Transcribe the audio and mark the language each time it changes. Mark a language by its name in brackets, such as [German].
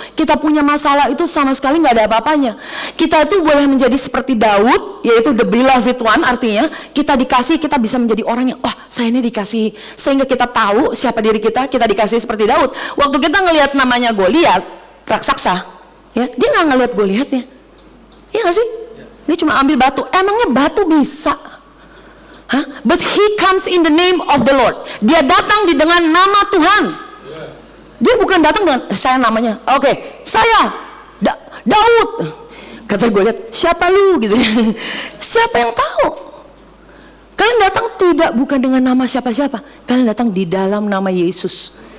[Indonesian] Kita punya masalah itu sama sekali nggak ada apa-apanya. Kita itu boleh menjadi seperti Daud, yaitu the beloved one, artinya kita dikasih, kita bisa menjadi orang yang, wah saya ini dikasih, sehingga kita tahu siapa diri kita dikasih seperti Daud. Waktu kita ngelihat namanya Goliat, raksasa, ya, dia nggak ngelihat Goliatnya, iya nggak sih? Dia cuma ambil batu. Emangnya batu bisa? [English] But he comes in the name of the Lord. [Indonesian] Dia datang dengan nama Tuhan. Dia bukan datang dengan saya namanya. Oke, saya Daud. Kata Goliat, siapa lu gitu? Siapa yang tahu? Kalian datang bukan dengan nama siapa-siapa. Kalian datang di dalam nama Yesus.